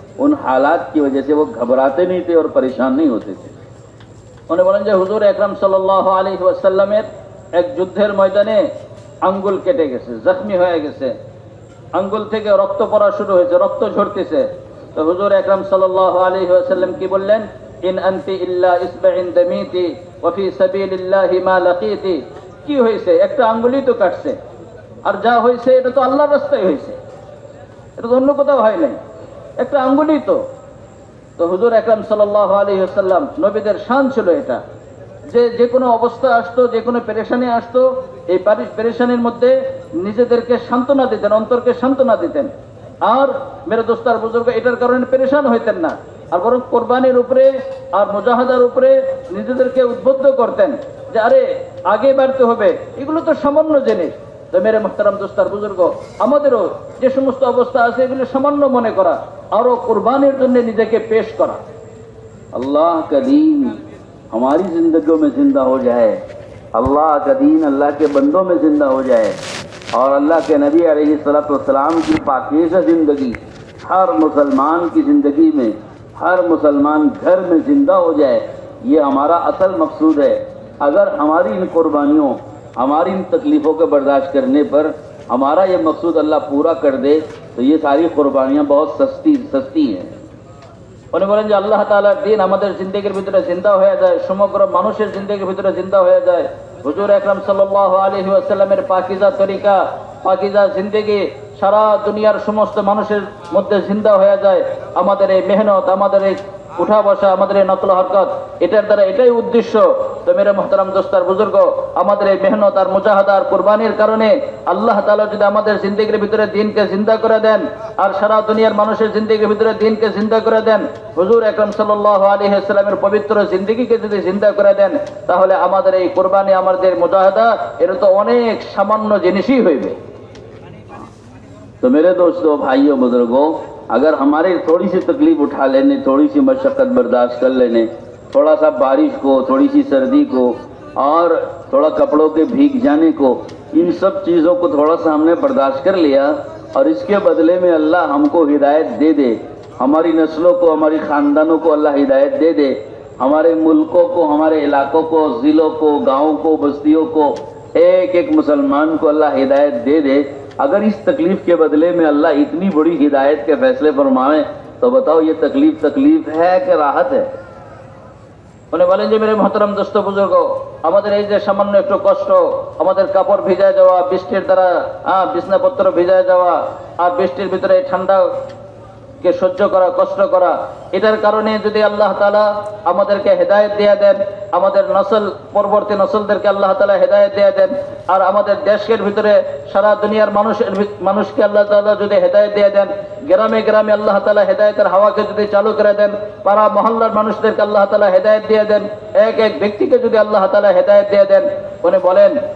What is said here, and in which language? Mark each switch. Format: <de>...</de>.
<hi>उन हालात की वजह से वो घबराते नहीं थे और परेशान नहीं होते थे। उन्हें बोलें जो हुजूर</hi> <bn>আকরাম সাল্লাল্লাহু আলাইহি ওয়াসাল্লামের এক যুদ্ধের ময়দানে আঙ্গুল কেটে গেছে, জখমি হয়ে গেছে, আঙ্গুল থেকে রক্ত পড়া শুরু হয়েছে, রক্ত ঝরতেছে। তো হুজুর আকরাম সাল্লাল্লাহু আলাইহি ওয়াসাল্লাম কি বললেন?</bn> <ar>ইন আনতি ইল্লা ইসবাইন দামিতি ওয়া ফি সাবিলিল্লাহি মা লাকিতি।</ar> <bn>কি হয়েছে? একটা আঙ্গুলই তো কাটছে, আর যা হয়েছে এটা তো আল্লাহর রাস্তায় হয়েছে, এটা তো অন্য কোথাও হয় নাই, একটা আঙ্গুলই তো। তো হুজুর আকরাম সাল্লাল্লাহু আলাইহি ওয়াসাল্লাম নবীদের শান ছিল এটা, যে কোনো অবস্থা আসতো, যে কোনো পেরেশানি আসতো, এই পেরেশানির মধ্যে নিজেদেরকে সান্ত্বনা দিতেন, অন্তরকে সান্ত্বনা দিতেন। আর মেরে দোস্তার বুজুর্গ এটার কারণে পেরেশান হইতেন না, আর বরং কোরবানির উপরে আর মুজাহাদার উপরে নিজেদেরকে উদ্বুদ্ধ করতেন যে আরে আগে বাড়তে হবে, এগুলো তো সামান্য জিনিস। তো মেরে মুহতারাম দোস্তার বুজুর্গ, আমাদেরও যে সমস্ত অবস্থা আছে এগুলো সামান্য মনে করা, আরো কুরবানির জন্য নিজেকে পেশ করা।</bn> <hi>अल्लाह का दीन हमारी ज़िंदगियों में ज़िंदा हो जाए, अल्लाह का दीन अल्लाह के बंदों में ज़िंदा हो जाए और अल्लाह के नबी अलैहिस्सलातु वस्सलाम की पाकीज़ा ज़िंदगी हर मुसलमान की ज़िंदगी में, हर मुसलमान घर में ज़िंदा हो जाए, ये हमारा असल मकसूद है। अगर हमारी इन कुर्बानियों, हमारी इन तकलीफ़ों को बर्दाश्त करने पर हमारा ये मकसूद अल्लाह पूरा कर दे तो ये सारी कुर्बानियाँ बहुत सस्ती हैं।</hi> <bn>উনি বলেন যে আল্লাহ তাআলার দ্বীন আমাদের জিন্দেগির ভিতরে জিন্দা হয়ে যায়, সমগ্র মানুষের জিন্দেগির ভিতরে জিন্দা হয়ে যায়। হুজুর আকরাম সাল্লাল্লাহু আলাইহি ওয়াসাল্লামের পাকিজা তরিকা, পাকিজা জিন্দেগি সারা দুনিয়ার সমস্ত মানুষের মধ্যে জিন্দা হয়ে যায়। আমাদের এই মেহনত, আমাদের এই উঠা বসা, আমাদের এই নকল হরকত, এটার দ্বারা এটাই উদ্দেশ্য। তো মেরে মুহতারাম দোস্তার বুজুর্গ, আমাদের এই মেহনত আর মুজাহাদা আর কুরবানির কারণে আল্লাহ তাআলা যদি আমাদের জিন্দেগির ভিতরে দ্বীনকে জিন্দা করে দেন আর সারা দুনিয়ার মানুষের জিন্দেগির ভিতরে দ্বীনকে জিন্দা করে দেন, হুজুর আকরাম সাল্লাল্লাহু আলাইহি ওয়াসাল্লামের পবিত্র জিন্দেগিকে যদি জিন্দা করে দেন, তাহলে আমাদের এই কুরবানি, আমাদের মুজাহাদা, এটা তো অনেক সামান্য জিনিসই হইবে।</bn> <hi>तो मेरे दोस्तों, भाइयों, बुजुर्गों, अगर हमारे थोड़ी सी तकलीफ उठा लेने, थोड़ी सी मशक्क़त बर्दाश्त कर लेने, थोड़ा सा बारिश को, थोड़ी सी सर्दी को और थोड़ा कपड़ों के भीग जाने को, इन सब चीज़ों को थोड़ा सा हमने बर्दाश्त कर लिया और इसके बदले में अल्लाह हमको हिदायत दे दे, हमारी नस्लों को, हमारी ख़ानदानों को अल्लाह हिदायत दे दे, हमारे मुल्कों को, हमारे इलाकों को, ज़िलों को, गाँव को, बस्तियों को, एक एक मुसलमान को अल्लाह हिदायत दे दे। अगर इस तकलीफ़ के बदले में अल्लाह इतनी बड़ी हिदायत के फैसले फरमाए तो बताओ ये तकलीफ़ है कि राहत है?</hi> <bn>উনি বলেন যে মেরে মুহতারাম দোস্ত বুজুর্গ, আমাদের এই যে সামান্য একটু কষ্ট, আমাদের কাপড় ভিজায় যাওয়া, বৃষ্টির দ্বারা বিছনাপত্র ভিজায় যাওয়া, আর বৃষ্টির ভিতরে ঠান্ডা কে সহ্য করা, কষ্ট করা, এটার কারণে যদি আল্লাহ তাআলা আমাদেরকে হেদায়েত দিয়ে দেন, আমাদের নসল, পরবর্তী নসলদেরকে আল্লাহ তাআলা হেদায়েত দিয়ে দেন, আর আমাদের দেশের ভিতরে সারা দুনিয়ার মানুষকে আল্লাহ তাআলা যদি হেদায়েত দিয়ে দেন, গ্রামে গ্রামে আল্লাহ তাআলা হেদায়েতের হাওয়াকে যদি চালু করে দেন, পাড়া মহল্লার মানুষদেরকে আল্লাহ তাআলা হেদায়েত দিয়ে দেন, এক এক ব্যক্তিকে যদি আল্লাহ তাআলা হেদায়েত দিয়ে দেন, উনি বলেন</bn>